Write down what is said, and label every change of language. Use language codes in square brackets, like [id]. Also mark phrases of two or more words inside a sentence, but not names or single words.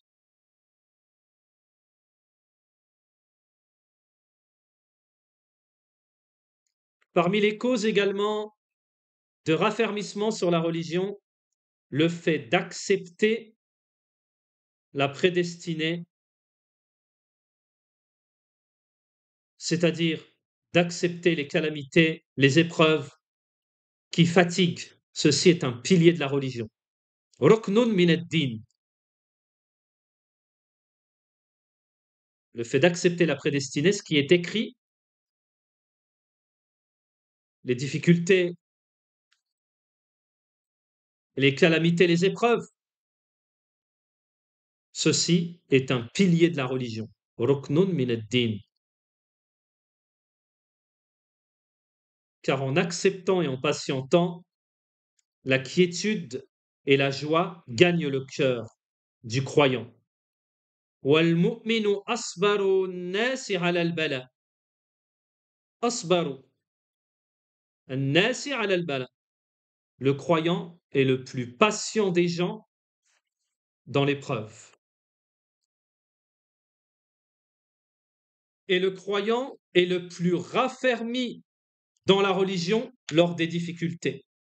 [fr] Parmi les causes également de raffermissement sur la religion, le fait d'accepter la prédestinée, c'est-à-dire d'accepter les calamités, les épreuves qui fatiguent. Ceci est un pilier de la religion. [ar] ركن من الدين. [fr] Le fait d'accepter la prédestinée, ce qui est écrit, les difficultés, les calamités, les épreuves, ceci est un pilier de la religion. [ar] ركن من الدين. [fr] Car en acceptant et en patientant, la quiétude et la joie gagnent le cœur du croyant. [ar] وَالْمُؤْمِنُ أَصْبَرُ النَّاسِ عَلَى الْبَلَاءِ. أصبر الناس على البلاء. [fr] Le croyant est le plus patient des gens dans l'épreuve. Et le croyant est le plus raffermi dans la religion lors des difficultés.